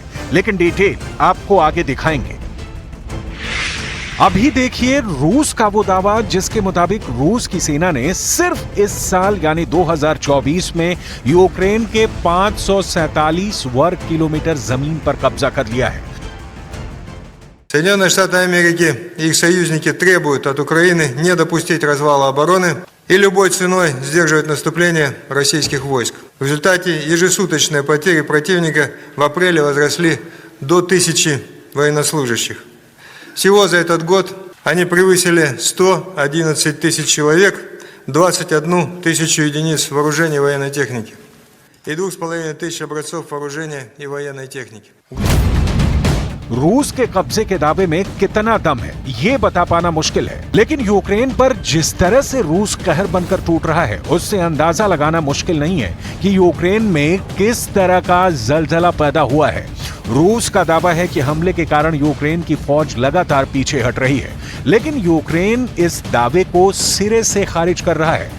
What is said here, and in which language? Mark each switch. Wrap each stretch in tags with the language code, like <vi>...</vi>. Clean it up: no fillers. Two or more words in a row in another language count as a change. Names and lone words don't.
<hi>लेकिन डिटेल आपको आगे दिखाएंगे। अभी देखिए रूस का वो दावा जिसके मुताबिक रूस की सेना ने सिर्फ इस साल यानी 2024 में यूक्रेन के 547 वर्ग किलोमीटर जमीन पर कब्जा कर लिया है।</hi> <ru>Соединенные Штаты Америки и их союзники требуют от Украины не допустить развала обороны и любой ценой сдерживать наступление российских войск. В результате ежесуточные потери противника в апреле возросли до 1000 военнослужащих. Всего за этот год они превысили 111 тысяч человек, 21 тысячу единиц вооружения и военной техники и 2500 образцов вооружения и военной техники.</ru> <hi>रूस के कब्जे के दावे में कितना दम है ये बता पाना मुश्किल है, लेकिन यूक्रेन पर जिस तरह से रूस कहर बनकर टूट रहा है उससे अंदाजा लगाना मुश्किल नहीं है कि यूक्रेन में किस तरह का जलजला पैदा हुआ है। रूस का दावा है कि हमले के कारण यूक्रेन की फौज लगातार पीछे हट रही है, लेकिन यूक्रेन इस दावे को सिरे से खारिज कर रहा है।</hi>